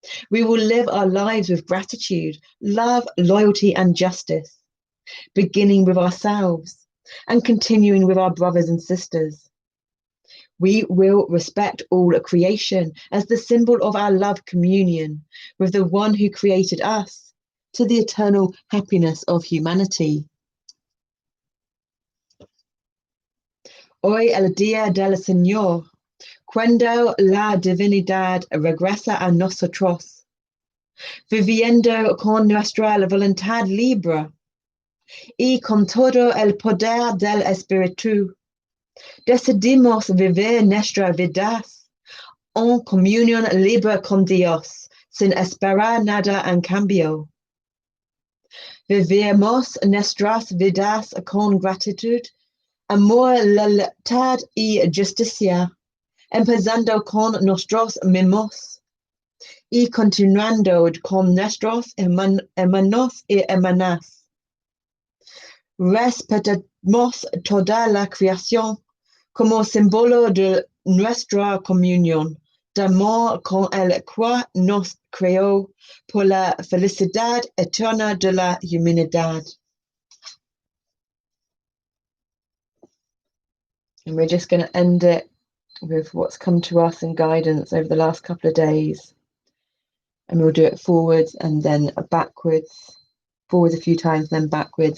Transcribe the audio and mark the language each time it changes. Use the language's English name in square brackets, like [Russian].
[English] We will live our lives with gratitude, love, loyalty, and justice, beginning with ourselves and continuing with our brothers and sisters. We will respect all creation as the symbol of our love communion with the one who created us to the eternal happiness of humanity. [Spanish] Hoy el día del Señor, cuando la divinidad regresa a nosotros, viviendo con nuestra voluntad libre y con todo el poder del Espíritu, decidimos vivir nuestras vidas en comunión libre con Dios, sin esperar nada en cambio. Vivimos nuestras vidas con gratitud, amor, lealtad y justicia, empezando con nosotros mismos y continuando con nuestros hermanos y hermanas. Respetamos toda la creación como símbolo de nuestra comunión de amor con el cual nos creó por la felicidad eterna de la humanidad. [English] And we're just going to end it with what's come to us in guidance over the last couple of days. And we'll do it forwards and then backwards. Forwards a few times, then backwards.